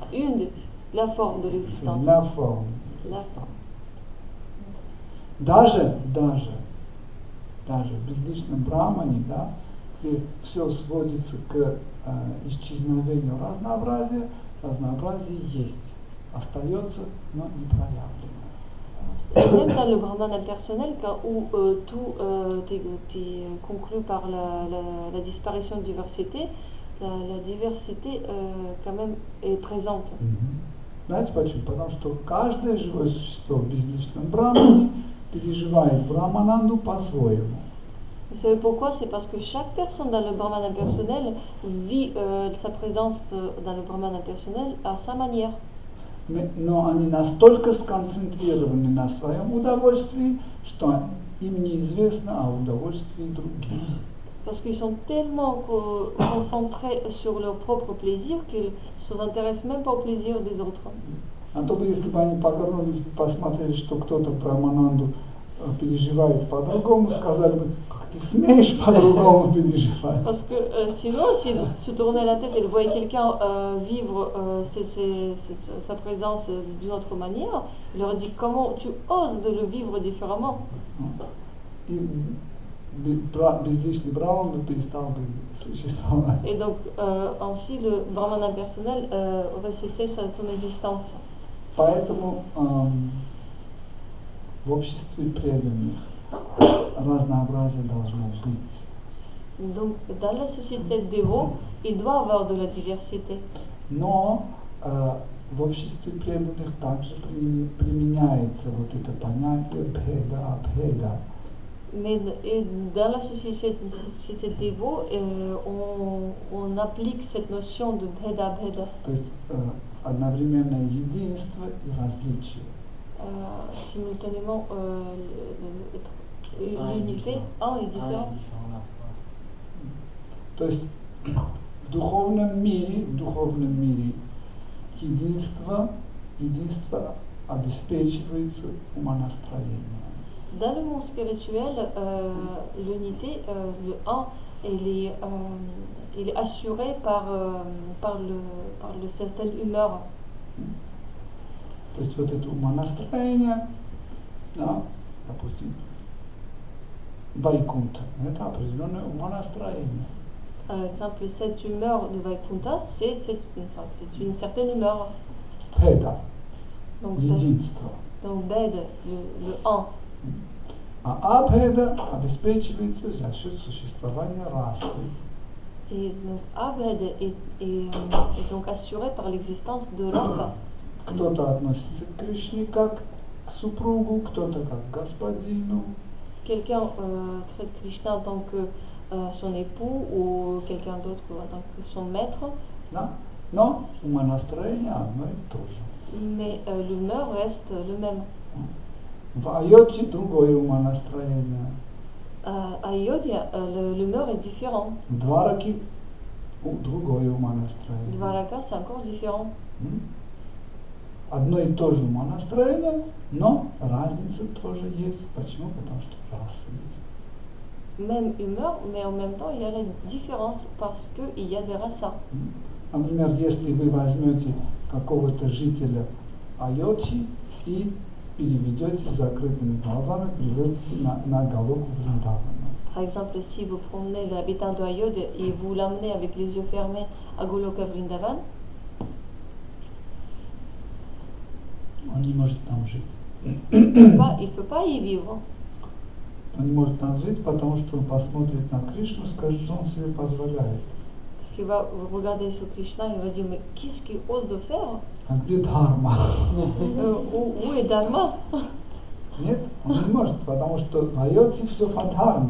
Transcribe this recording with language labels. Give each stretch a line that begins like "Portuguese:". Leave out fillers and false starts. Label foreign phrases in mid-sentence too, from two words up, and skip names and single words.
French: La forme de c'est l'existence. la forme. La forme.
Russian: Даже в безличном брамане, да, где все сводится к исчезновению разнообразия, разнообразие есть, остается, но не проявлено.
French: Et même dans le Brahman impersonnel, où tout est conclu par la disparition de diversité, la diversité quand même est présente.
Russian: Знаете почему? Потому что каждое живое существо в безличном брамане переживает брамананду по-своему.
French: Vous savez pourquoi? C'est parce que chaque personne dans le Brahman impersonnel vit sa présence dans le Brahman impersonnel à sa manière.
Russian: Но они настолько сконцентрированы на своем удовольствии, что им неизвестно о удовольствии других.
French: Parce qu'ils sont tellement concentrés sur leur propre plaisir qu'ils ne s'intéressent même pas au plaisir des autres.
Russian: А то бы, если бы они повернулись, посмотрели, что кто-то брамананду переживает по-другому, сказали бы, как ты смеешь по-другому переживать.
French: Parce que sinon, s'ils se tournaient la tête et voyaient quelqu'un vivre sa présence d'une autre manière, il leur dit comment tu oses de le vivre différemment.
Russian: И безличный браман бы перестал бы существовать.
French: Et donc, ainsi, le Brahman impersonnel aurait cessé son existence.
Russian: Поэтому в обществе преданных разнообразие должно быть.
French: Donc, dans la société de dévots, il doit avoir de la diversité.
Russian: Но в обществе преданных также применяется вот это понятие бхеда.
French: Mais dans la société de dévots, on applique cette notion de bheda.
Russian: То есть одновременное единство и различие.
French: Simultanément, l'unité, un est différent.
Russian: То есть в духовном мире единство обеспечивается умонастроением.
French: Dans le monde spirituel, l'unité, le un, il est assuré par le certaine humeur.
Russian: То есть вот это умонастроение, да, допустим, Вайкунта, это определенное умонастроение.
French: Par exemple, cette humeur de Vaikuntha, c'est une certaine humeur.
Russian: Бхеда,
French: Donc,
Russian: единство.
French: donc Bhed, le un.
Russian: А абхеда обеспечивается за счет существования расы.
French: Et donc Abhed est donc assuré par l'existence de rasa.
Russian: Кто-то относится к Кришне как к супругу, кто-то как к господину.
French: Quelqu'un traite Krishna en tant que son époux ou quelqu'un d'autre en tant que son maître. Да?
Russian: Но умонастроение одно и то же.
French: Mais l'humeur reste le même.
Russian: В айоте другое умонастроение.
French: À Ayodhya, l'humeur est différent.
Russian: В Двараке другое умонастроение.
French: Dvaraka, c'est encore différent.
Russian: Одно и то же умонастроение, но разница тоже есть. Почему? Потому что раса есть.
French: Même humeur, mais en même temps, il y a la différence parce qu'il y a des rasas.
Russian: Например, если вы возьмете какого-то жителя Айоти и переведете с закрытыми глазами, приведете на Галоку Вриндавана.
French: Par exemple, si vous promenez l'habitant de Ayodhya et vous l'amenez avec les yeux fermés à Goloka Vrindavan,
Russian: Он не может там жить.
French: il peut pas y vivre.
Russian: Он не может там жить, потому что он посмотрит на Кришну и скажет, что он себе позволяет.
French: Parce qu'il va regarder sur Krishna et il va dire, mais qu'est-ce qu'il ose de faire?
Russian: А где дхарма?
French: Où est Dharma?
Russian: Нет, он не может, потому что в Айоте все по дхарме.